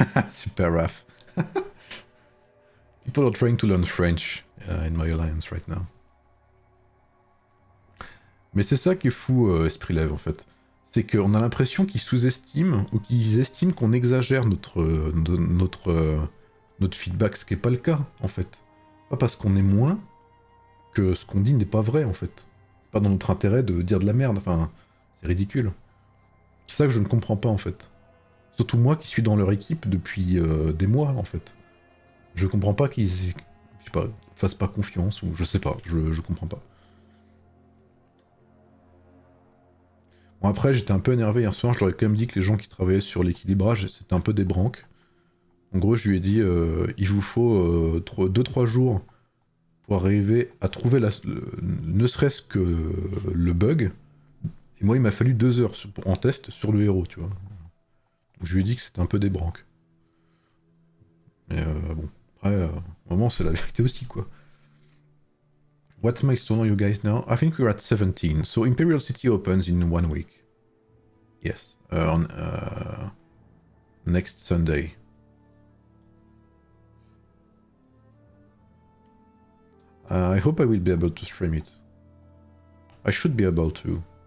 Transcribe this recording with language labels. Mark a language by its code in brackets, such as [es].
[en] Super rough. People are trying to learn French in my alliance right now. [fr] Mais c'est ça qui est fou, Esprit Lève, en fait. C'est qu'on a l'impression qu'ils sous-estiment, ou qu'ils estiment qu'on exagère notre feedback, ce qui n'est pas le cas, en fait. Pas parce qu'on est moins que ce qu'on dit n'est pas vrai, en fait. C'est pas dans notre intérêt de dire de la merde, enfin, c'est ridicule. C'est ça que je ne comprends pas, en fait. Surtout moi qui suis dans leur équipe depuis des mois, en fait. Je comprends pas qu'ils fassent pas confiance, ou je sais pas, je comprends pas. Bon, après, j'étais un peu énervé hier soir, je leur ai quand même dit que les gens qui travaillaient sur l'équilibrage, c'était un peu des branques. En gros, je lui ai dit, il vous faut 2-3 jours pour arriver à trouver ne serait-ce que le bug. Et moi, il m'a fallu 2 heures en test sur le héros, tu vois. Donc je lui ai dit que c'était un peu des branques. Mais bon, après, au moment, c'est la vérité aussi, quoi. [en] What milestone are you guys now? I think we're at 17. So Imperial City opens in 1 week. Yes, on next Sunday. I hope I will be able to stream it. I should be able to.